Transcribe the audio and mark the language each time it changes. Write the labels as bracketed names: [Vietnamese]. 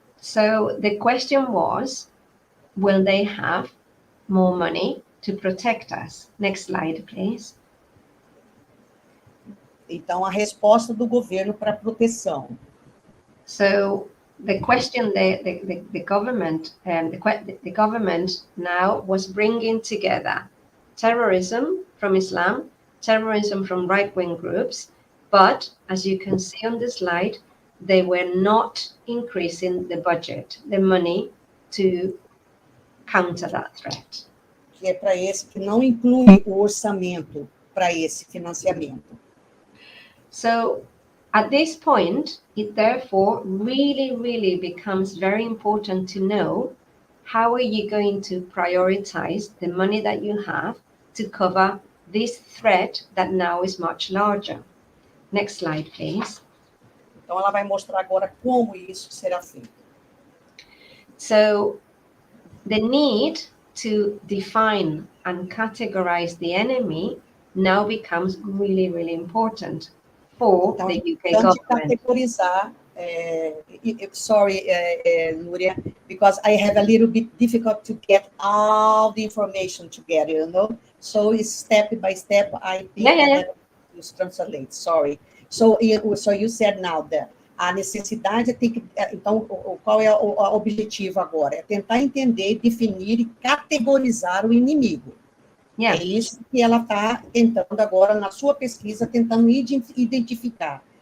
[English] So the question was, will they have more money to protect us? Next slide, please. [Portuguese] Então, a resposta do governo para a proteção. [English] So the question the government the government now was bringing together terrorism from Islam, terrorism from right-wing groups, but as you can see on the slide, they were not increasing the budget, the money to counter that threat. [Portuguese] Que é para esse que não inclui o orçamento para esse financiamento. [English] So at this point, it therefore really becomes very important to know how are you going to prioritize the money that you have to cover this threat that now is much larger. Next slide, please. [Portuguese] Então, ela vai mostrar agora como isso será feito. [English] So the need to define and categorize the enemy now becomes really important for [Portuguese] então, [English] the UK government. Categorizar, sorry, Nuria, because I have a little bit difficult to get all the information together, So it's step by step, I think I have to translate, sorry. So you said now that [Portuguese] a necessidade tem que... Então, qual é o objetivo agora? É tentar entender, definir e categorizar o inimigo. [English] Yeah. [Portuguese] É isso que ela está tentando agora, na sua pesquisa, tentando identificar.